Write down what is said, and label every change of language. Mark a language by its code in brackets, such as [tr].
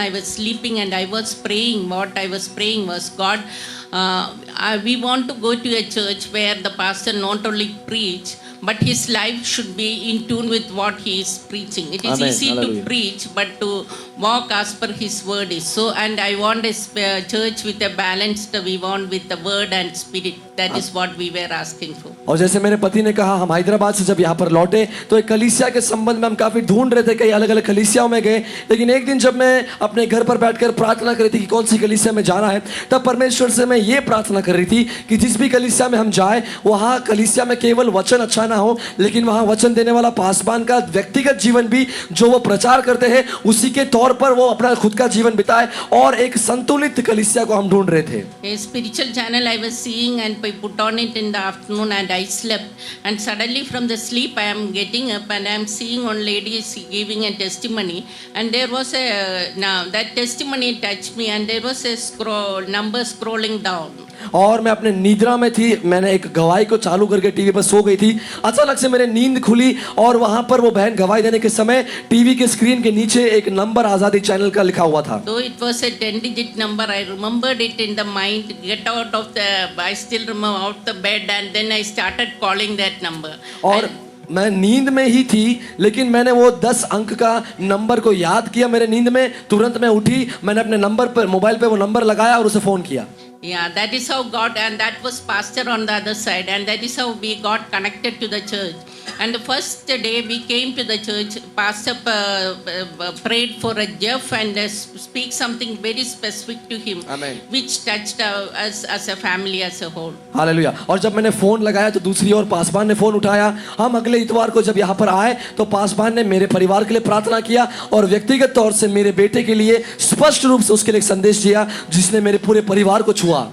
[en] I was sleeping and I was praying. What I was praying was, God, we want to go to a church where the pastor not only preach, but his life should be in tune with what he is preaching. It is Amen. easy Hallelujah. to preach, but to walk as per his word is so. And I want a church with a balanced, we want with the word and spirit. That is what we were asking for. [hi] और जैसे मेरे पति ने कहा, हम हैदराबाद से जब यहाँ पर लौटे तो एक कलीसिया के संबंध में हम काफी ढूंढ रहे थे, कई अलग अलग कलीसियाओं में गए, लेकिन एक दिन जब मैं अपने घर पर बैठकर प्रार्थना कर रही थी कि कौन सी कलीसिया में जाना है, तब परमेश्वर से मैं ये प्रार्थना कर रही थी कि जिस भी कलीसिया में हम जाए, वहाँ कलीसिया में केवल वचन अच्छा ना हो, लेकिन वहाँ वचन देने वाला पासबान का व्यक्तिगत जीवन भी जो वो प्रचार करते हैं उसी के तौर पर वो अपना खुद का जीवन बिताए, और एक संतुलित कलीसिया को हम ढूंढ रहे थे। [en] A spiritual channel I was seeing, and I put on it in the afternoon and I slept, and suddenly from the sleep I am getting up and I am seeing one lady is giving a testimony, and there was that testimony touched me, and there was a number scrolling down. [hi] और मैं अपने निद्रा में थी, मैंने एक गवाही को चालू करके टीवी पर सो गई थी। अचानक से मेरे नींद खुली और वहां पर वो बहन गवाही देने के समय टीवी के स्क्रीन के नीचे एक नंबर आजादी चैनल का लिखा हुआ था। [en] Though it was a 10-digit number, I remembered it in the mind. I still remember out the bed, and then I started calling that number. [hi] और मैं नींद में ही थी, लेकिन मैंने वो 10 अंक का नंबर को याद किया मेरे नींद में। तुरंत मैं उठी, मैंने अपने नंबर पर मोबाइल पे वो नंबर लगाया और उसे फोन किया। [en] Yeah, that is how God, and that was pastor on the other side, and that is how we got connected to the church. And the first day we came to the church, pastor prayed for a Jeff and speak something very specific to him. Amen. Which touched us as a family as a whole. [hi] Hallelujah. और जब मैंने phone लगाया तो दूसरी ओर पासबान ने phone उठाया। हम अगले इतवार को जब यहाँ पर आए तो पासबान ने मेरे परिवार के लिए प्रार्थना किया और व्यक्तिगत तौर से मेरे बेटे के लिए स्पष्ट रूप से उसके लिए एक संदेश दिया जिसने मेरे पूरे परिवार को छुआ।